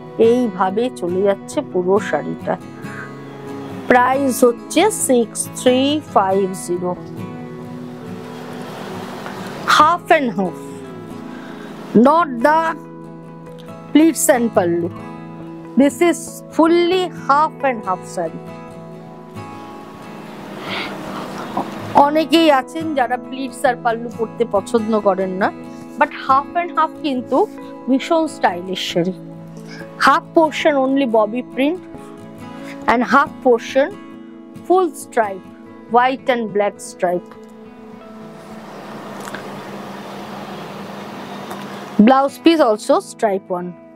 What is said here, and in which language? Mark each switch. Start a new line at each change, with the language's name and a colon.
Bangla: এইভাবে চলে যাচ্ছে পুরো শাড়িটা। প্রাইস হচ্ছে 6350।
English: Half and half, not the pleats and pallu. This is fully half and half saree.
Bangla: অনেকেই আছেন যারা প্লিটস আর পাল্লু পরতে পছন্দ করেন না,
English: but half and half
Bangla: কিন্তু ভীষণ
English: Stylish sari. Half portion only bobby print and half portion full stripe, white and black stripe. Blouse piece also stripe one.